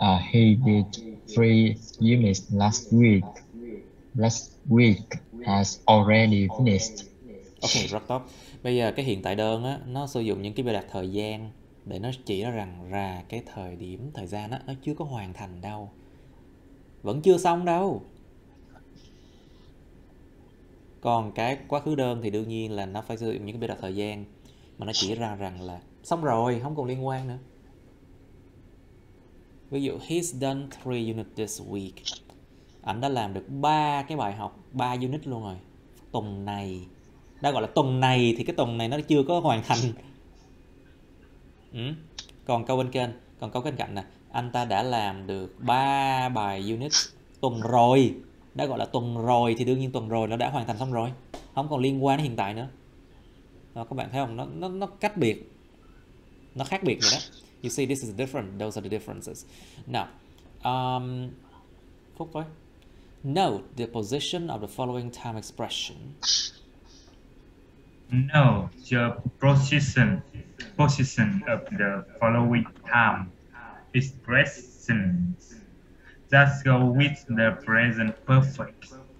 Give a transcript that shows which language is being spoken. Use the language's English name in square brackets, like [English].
[English] He did 3 units last week. Last week has already finished. [Vietnamese] Ok, rất tốt. Bây giờ cái hiện tại đơn á, nó sử dụng những cái biểu đạt thời gian để nó chỉ ra rằng cái thời điểm, thời gian á, nó chưa có hoàn thành đâu. Vẫn chưa xong đâu. Còn cái quá khứ đơn thì đương nhiên là nó phải sử dụng những cái biểu đạt thời gian mà nó chỉ ra rằng là xong rồi, không còn liên quan nữa. Ví dụ, [English] he's done 3 units this week. [Vietnamese] Anh đã làm được 3 cái bài học, 3 unit luôn rồi. Tuần này. Đã gọi là tuần này thì cái tuần này nó chưa có hoàn thành. Còn câu bên cạnh nè, anh ta đã làm được 3 bài unit tuần rồi. Đã gọi là tuần rồi thì đương nhiên tuần rồi nó đã hoàn thành xong rồi, không còn liên quan đến hiện tại nữa. Đó, các bạn thấy không, nó cách biệt, nó khác biệt vậy đó. [English] You see, this is different, those are the differences. Now, Phúc với. Note the position of the following time expression. No, the position of the following time expressions that go with the present perfect.